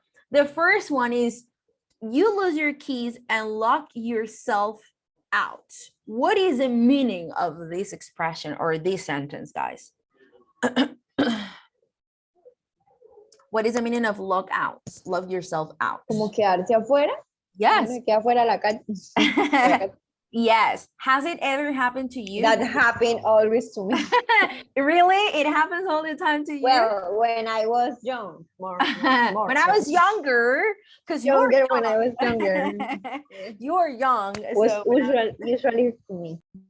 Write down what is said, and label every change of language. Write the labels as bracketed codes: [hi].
[en] The first one is you lose your keys and lock yourself out. What is the meaning of this expression or this sentence, guys? What is the meaning of lock out? Lock yourself out. [es] Como quedarse afuera. [en] Yes. [es] Uno queda afuera a la calle. [en] Yes. Has it ever happened to you? That happened always to me. Really? It happens all the time to you? Well, when I was young, more when I was younger, because younger when I was younger. You were young. Was So usually to me.